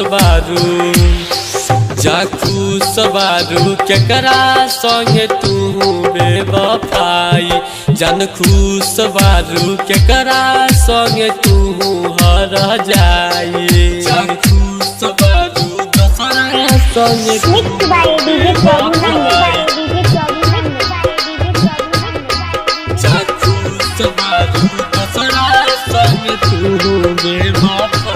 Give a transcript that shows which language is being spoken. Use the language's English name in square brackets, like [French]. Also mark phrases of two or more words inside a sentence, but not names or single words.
[Bhojpuri] सबारू केकरा संगे तू बेवफाई जानखू सबारू केकरा संगे तू हर जाई जानखू सबारू दोसरा संगे [English] Mixed by DJ Prabhu [Bhojpuri] जाखू सबारू दोसरा संगे तू बेवफाई